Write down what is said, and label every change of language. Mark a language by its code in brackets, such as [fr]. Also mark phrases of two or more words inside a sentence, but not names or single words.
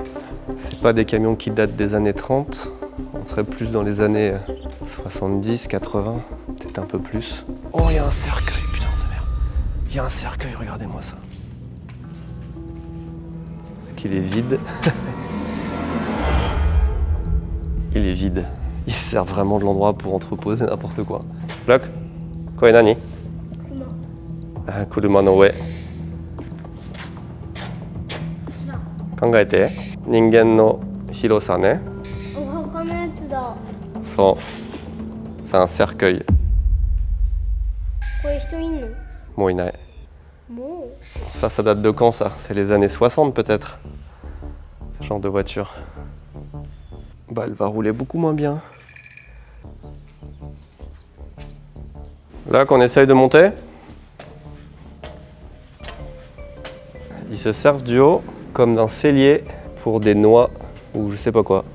[fr] C'est pas des camions qui datent des années 30. On serait plus dans les années 70, 80, peut-être un peu plus. Oh, il y a un cercueil, putain, sa mère. Il y a un cercueil, regardez-moi ça. Est-ce qu'il est vide? Il est vide. Il sert vraiment de l'endroit pour entreposer n'importe quoi. [ja] Look, これ何？車の上. 考えて. 人間の広さね。そう. C'est un cercueil. もういない. [fr] Ça date de quand ça? C'est les années 60 peut-être. Ce genre de voiture. Bah, elle va rouler beaucoup moins bien. Là qu'on essaye de monter, ils se servent du haut comme d'un cellier pour des noix ou je sais pas quoi.